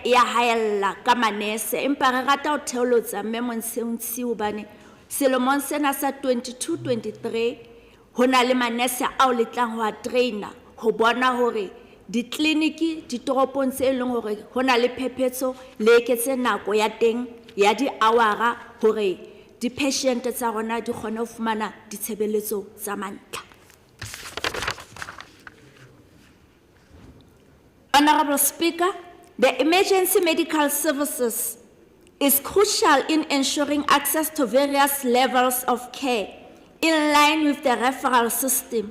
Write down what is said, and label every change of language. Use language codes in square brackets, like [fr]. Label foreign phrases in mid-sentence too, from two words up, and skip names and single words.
[st] ya haella ka manese empa re rata ho theolotsa mme Monsensiu hobane selemong sena sa 22-23 hona le manese ao letlang ho a traina ho bona hore ditleliniki ditoropong tse leng hore hona le phephetso le eketse nako ya teng ya di hour hore di patient tsa rona di kgone ho fumana ditshebeletso tsa mantlha. [en] Honorable Speaker, the emergency medical services is crucial in ensuring access to various levels of care in line with the referral system.